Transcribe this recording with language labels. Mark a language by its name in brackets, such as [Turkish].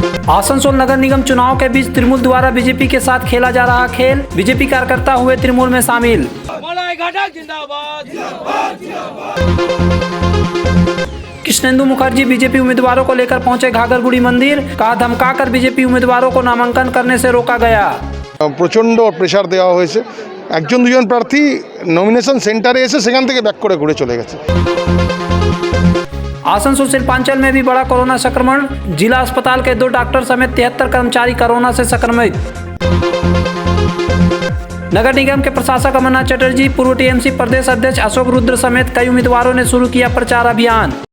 [Hindi] आसनसोल नगर निगम चुनाव के बीच तृणमूल द्वारा बीजेपी के साथ खेला जा रहा खेल, बीजेपी कार्यकर्ता हुए तृणमूल में शामिल। कृष्णेंदु मुखर्जी बीजेपी उम्मीदवारों को लेकर पहुंचे घाघरगुड़ी मंदिर, कहा धमकाकर बीजेपी उम्मीदवारों को नामांकन करने से रोका गया। [Bangla] प्रचंड प्रेसार देওয়া হয়েছে, একজন দুজন প্রার্থী নমিনেশন সেন্টারে এসে সেখান থেকে ব্যাক করে ঘুরে চলে গেছে। [Hindi] आसनसोल शिल्पांचल में भी बड़ा कोरोना संक्रमण, जिला अस्पताल के 2 डॉक्टर समेत 73 कर्मचारी कोरोना से संक्रमित। नगर निगम के प्रशासक अमरनाथ चटर्जी, पूर्व टीएमसी प्रदेश अध्यक्ष अशोक रुद्र समेत कई उम्मीदवारों ने शुरू किया प्रचार अभियान।